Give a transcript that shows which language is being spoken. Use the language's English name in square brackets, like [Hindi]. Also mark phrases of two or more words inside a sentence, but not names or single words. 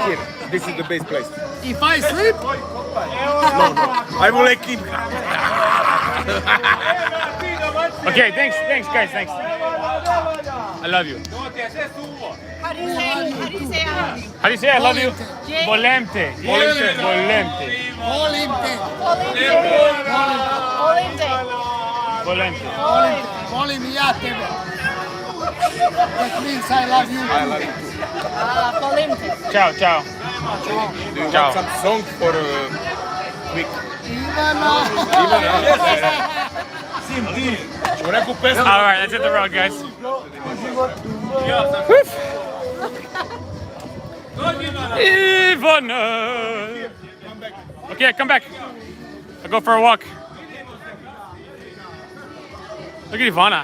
[English] Here, this is the best place. if I sleep, I will like him. Okay, thanks guys, thanks. I love you. How do you say I love you? How do you say I love you? Jay? [Serbian] Volemte. Volemte. Volemte. volim i ja tebe. [English] That means I love you. I love you too. [Serbian] Polimte. [English] Ciao. Do you Ciao. want some song for quick? Ivana. [Serbian] Ćemo neku pesmu? [English] All right, let's hit the road, guys. Ivana. Okay, come back. I'll go for a walk. Look at Ivana.